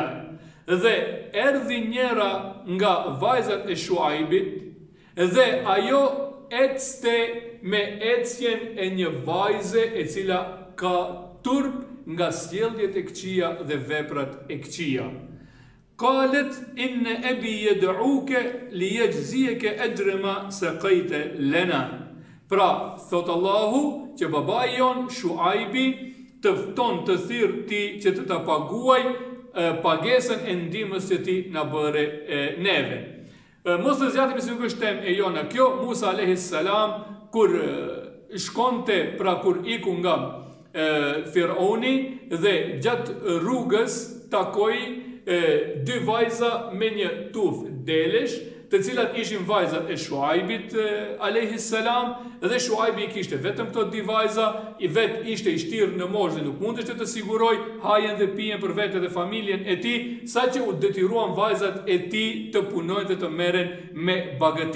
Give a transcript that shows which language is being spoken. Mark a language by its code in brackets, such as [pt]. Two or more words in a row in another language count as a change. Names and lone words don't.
[sq] Dhe erdhi njëra nga vajzat e Shuaibit dhe ajo ecste me ecjen e një vajze e cila ka turp nga sjelljet e këqija dhe veprat e këqija. [ar] قالت إن أبي يدعوك ليجزيك أجر ما سقيت لنا. [sq] Pra, thot Allahu që babai jon Shuaibi të fton të thirr ti që të ta paguaj pagesën e ndihmës që ti na bëre neve. Mos të zgjatemi se nuk është temë e jona kjo. Musa [ar] عليه السلام [sq] kur shkonte, pra kur iku nga Firauni dhe gjatë rrugës takoi dy vajza me një tuf delesh, të cilat ishin vajzat e Shuaibit [ar] عليه السلام, [sq] dhe Shuaibi i kishte vetëm këto dy vajza, i vet ishte i shtirë në moshë dhe nuk mundeshte të siguroj hajen dhe pijen për vete dhe familjen e tij, saqë u detyruan vajzat e tij të punojnë dhe të merren me bagëti.